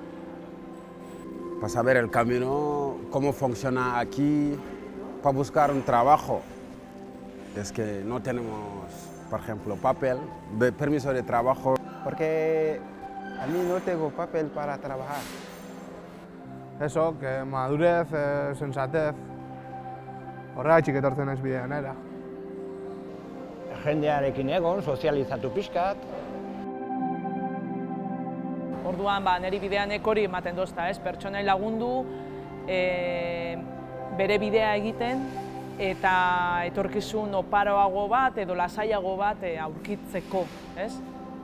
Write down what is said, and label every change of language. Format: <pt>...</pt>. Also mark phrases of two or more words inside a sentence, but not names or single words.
<es>Para saber el camino, cómo funciona aquí, para buscar un trabajo. Es que no tenemos, por ejemplo, papel, permiso de trabajo. Porque a mí no tengo papel para trabajar. Eso, que madurez, sensatez.</es> <eu>Horregatik etortzen naiz bideanera. Jendearekin egon, sozializatu pixkat. Orduan, niri bideanek hori ematen dozta, ez? Pertsonai lagundu, bere bidea egiten, eta etorkizun oparoago bat edo lasaiago bat aurkitzeko, ez?</eu>